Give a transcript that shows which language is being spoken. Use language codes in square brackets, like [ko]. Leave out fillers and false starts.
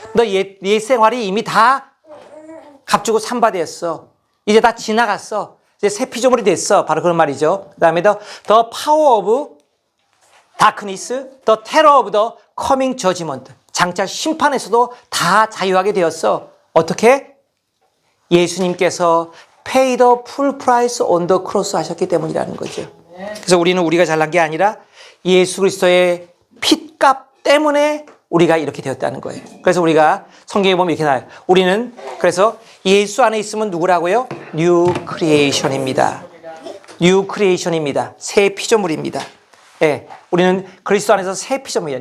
[ko] 너 옛 생활이 이미 다 값주고 산바되었어. 이제 다 지나갔어. 이제 새 피조물이 됐어. 바로 그런 말이죠. [en] 그 다음에 the power of darkness, the terror of the coming judgment. [ko] 장차 심판에서도 다 자유하게 되었어. 어떻게? 예수님께서 [en] pay the full price on the cross [ko] 하셨기 때문이라는 거죠. 그래서 우리는 우리가 잘난 게 아니라 예수 그리스도의 핏값 때문에 우리가 이렇게 되었다는 거예요. 그래서 우리가 성경에 보면 이렇게 나와요. 우리는 그래서 예수 안에 있으면 누구라고요? [en] New creation입니다. New creation입니다. [ko] 새 피조물입니다. 예, 우리는 그리스도 안에서 새 피조물이에요.